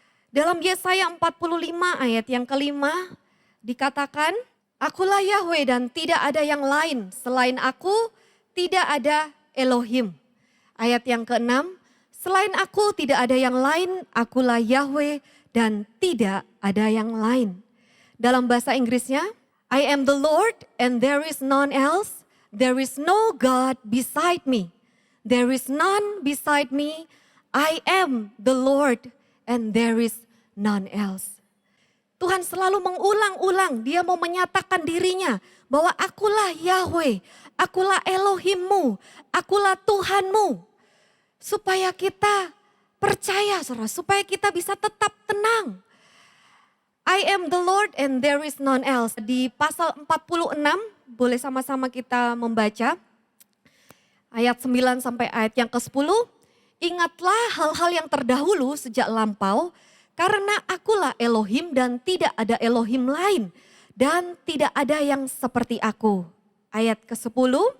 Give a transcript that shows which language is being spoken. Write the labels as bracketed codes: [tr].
[id] Dalam Yesaya 45 ayat yang kelima dikatakan, Akulah Yahweh dan tidak ada yang lain, selain aku tidak ada Elohim. Ayat yang ke-6, selain aku tidak ada yang lain, akulah Yahweh dan tidak ada yang lain. Dalam bahasa Inggrisnya, [en] I am the Lord and there is none else. There is no God beside me. There is none beside me. I am the Lord and there is none else. [id] Tuhan selalu mengulang-ulang, dia mau menyatakan dirinya bahwa akulah Yahweh, akulah Elohimmu, akulah Tuhanmu. Supaya kita percaya, saudara, supaya kita bisa tetap tenang. [en] I am the Lord and there is none else. [id] Di pasal 46, boleh sama-sama kita membaca. Ayat 9 sampai ayat yang ke-10. Ingatlah hal-hal yang terdahulu sejak lampau, karena akulah Elohim dan tidak ada Elohim lain. Dan tidak ada yang seperti aku. Ayat ke-10.